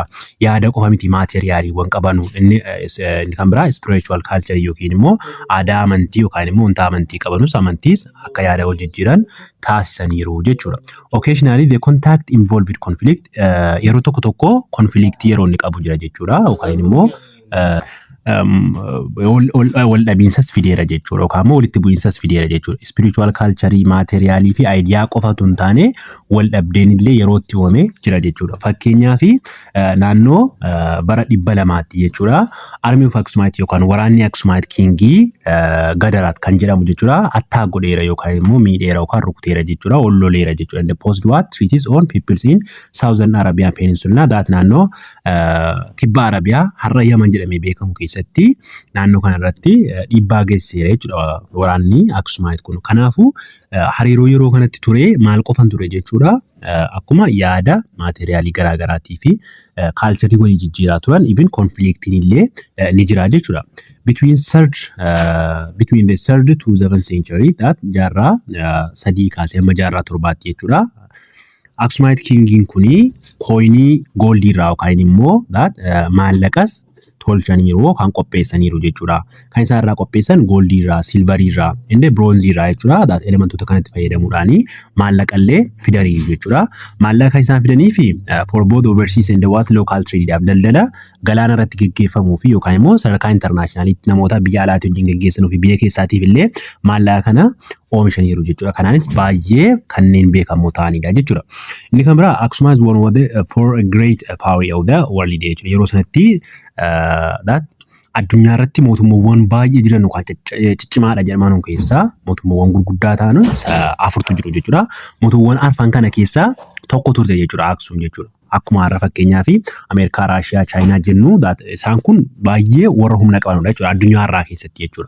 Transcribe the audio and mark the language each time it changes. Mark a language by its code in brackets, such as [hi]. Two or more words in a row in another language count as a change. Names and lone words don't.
[om] Yaada qofa miti maateriyaaliiwwan qabanu inni kan biraa [en] spiritual culture [om] yookiin immoo aadaa amantii yookaan immoo wanta amantii qabanus amantiis akka yaada wal jijjiiran taasisaniiru jechuudha. [en] Occasionally the contact involved conflict [om] yeroo tokko conflict yeroo inni qabu jira jechuudha yookaan immoo wal dhabiinsas fideera jechuudha yookaan immoo walitti bu'iinsas fideera jechuudha. [en] Spiritual culture, [om] materialii fi idea qofatu hin taane wal dhabdeen illee yeroo itti uumame jira jechuudha. Fakkeenyaaf naannoo bara 200 jechuudha. [en] Army of Aksumite [om] yookaan waraanni Aksumite kingii Gadaraat kan jedhamu jechuudha. Attaa godheera yookaan immoo miidheera yookaan rukuteera jechuudha. Olloleera jechuudha. [en] And the post what treaties on peoples in Southern Arabian Peninsula that [om] naannoo kibba Arabiyaa har'a Yaman jedhamee beekamu keessatti naannoo kanarratti dhiibbaa geessiseera jechuudha waraanni Aksumite kun. Kanaafuu hariiroo yeroo kanatti ture maal qofan ture jechuudha. Akkuma yaada materiaalii garaagaraatii fi kaalcharii walii jijjiiraa turan even konfliktiin illee ni jira jechuudha. [en] Between the 3rd to 7th century [om] that jaarraa 3 kaasee amma jaarraa 7tti jechuudha. Aksumite kingiin kuni koinii goldii irraa yookaan immoo maallaqas tolchaniiru kan qopheessaniiru jechuudha. Kan isaan irraa qopheessan goldii irraa, silvarii irraa, inde bronzii irraa jechuudha. Elementoota kanatti fayyadamuudhaan maallaqallee fidaniiru jechuudha. Maallaqa isaan fidanii fi [en] for both overseas and what local trade [om] daldala galaana irratti gaggeeffamuu fi yookaan immoo sadarkaa internationalitti namoota biyya alaatii wajjin gaggeessanuu fi biyya keessaatiif illee maallaqa kana oomishaniiru jechuudha. Kanaanis baay'ee kanneen beekamoo ta'anidha jechuudha. Inni kan biraa [en] Aksuma is one of the 4 great power of the world jechuudha. [om] Yeroo sanatti addunyaa irratti mootummoowwan baay'ee jiran yookaan ciccimaadha jedhaman keessaa mootummoowwan gurguddaa ta'an 4tu jiru jechuudha. Mootummoowwan 4 kana keessaa tokko turte jechuudha Aksum jechuudha. Akkuma har'a fakkeenyaa fi Ameerikaa, Raashiyaa, Chaayinaa jennu isaan kun baay'ee warra humna qabanudha jechuudha addunyaa har'aa keessatti jechuudha.